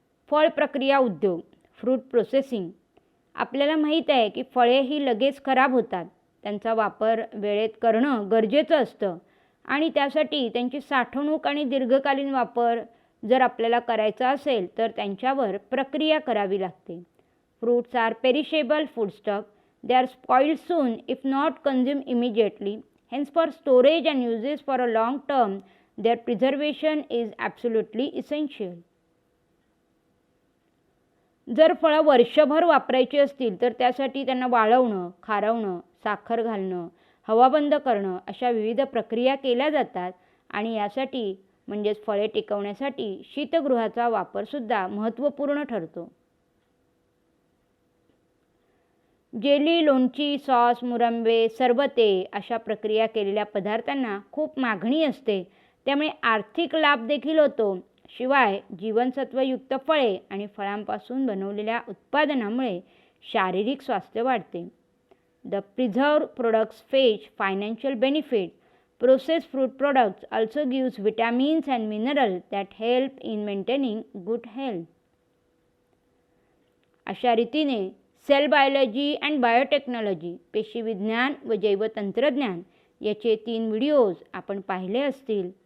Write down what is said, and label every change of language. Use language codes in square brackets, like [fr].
[mr] फळ प्रक्रिया उद्योग, फ्रूट प्रोसेसिंग. आपल्याला माहीत आहे की फळे ही लगेच खराब होतात. त्यांचा वापर वेळेत करणं गरजेचं असतं आणि त्यासाठी त्यांची साठवणूक आणि दीर्घकालीन वापर जर आपल्याला करायचा असेल तर त्यांच्यावर प्रक्रिया करावी लागते. [en] Fruits are perishable foodstuff. They are spoiled soon if not consume immediately. Hence, for storage and uses for a long term, their preservation is absolutely essential. [mr] जर फळं वर्षभर वापरायची असतील तर त्यासाठी त्यांना वाळवणं, खारवणं, साखर घालणं, हवा बंद करणं अशा विविध प्रक्रिया केल्या जातात आणि यासाठी म्हणजेच फळे टिकवण्यासाठी शीतगृहाचा वापरसुद्धा महत्त्वपूर्ण ठरतो. जेली, लोणची, सॉस, मुरंबे, सरबते अशा प्रक्रिया केलेल्या पदार्थांना खूप मागणी असते. त्यामुळे आर्थिक लाभ देखील होतो. शिवाय जीवनसत्वयुक्त फळे आणि फळांपासून बनवलेल्या उत्पादनामुळे शारीरिक स्वास्थ्य वाढते. [en] The preserved products fetch financial benefit. Processed fruit products also gives vitamins and minerals that help in maintaining good health. [mr] अशा रीतीने सेल बायोलॉजी अँड बायोटेक्नॉलॉजी, पेशीविज्ञान व जैवतंत्रज्ञान याचे 3 व्हिडिओज आपण पाहिले असतील.